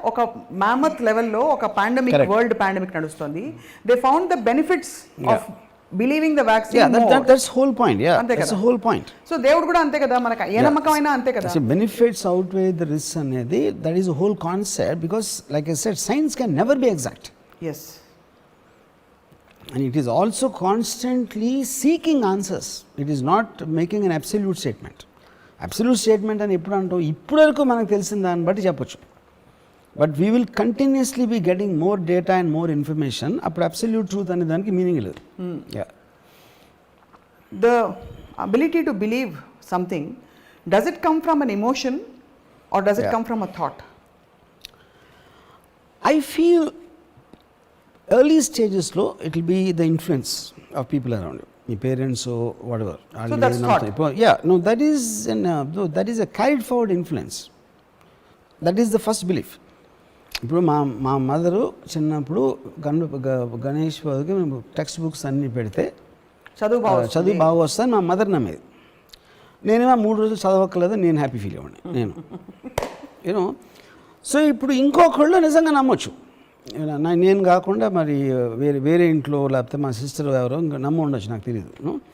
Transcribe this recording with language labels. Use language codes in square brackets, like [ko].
[te] ఒక మ్యామత్ లెవెల్లో ఒక పాండమిక్, వరల్డ్ పాండమిక్ నడుస్తుంది. [en] They found the benefits of believing the vaccine. That's whole point. That's whole point. [te] So దేవుడు కూడా అంతే కదా, మనకు ఏ నమ్మకం అయినా అంతే కదా. [en] Benefits outweigh the risk అనేది that is whole concept. Because like I said, science can never be exact. Yes. And it is also constantly seeking answers. It is not making an absolute statement. [te] Absolute statement అని ఎప్పుడు అంటాం, ఇప్పుడు వరకు మనకు తెలిసిన దాన్ని బట్టి చెప్పొచ్చు. [en] But we will continuously be getting more data and more information. [te] అప్పుడు అబ్సల్యూట్ ట్రూత్ అనే దానికి మీనింగ్ లేదు. [en] The ability to believe something, does it come from an emotion or does it come from a thought? I feel early stages లో it will be the influence of people around you, your parents or whatever. So that's thought. Yeah, no, that is that is a carried forward influence. That is the first belief. [te] ఇప్పుడు మా mother చిన్నప్పుడు గణేష్ బాబుకి మేము text books అన్నీ పెడితే చదువు బాగా వస్తాను మా మదర్ నమ్మేది. నేనేమో 3 రోజులు చదవక్కర్లేదు, నేను హ్యాపీ ఫీల్ అవ్వండి నేను యూనో. సో ఇప్పుడు ఇంకొకళ్ళు నిజంగా నమ్మొచ్చు, నేను కాకుండా మరి వేరే ఇంట్లో లేకపోతే మా సిస్టర్ ఎవరో ఇంకా నమ్మ ఉండొచ్చు, నాకు తెలియదు.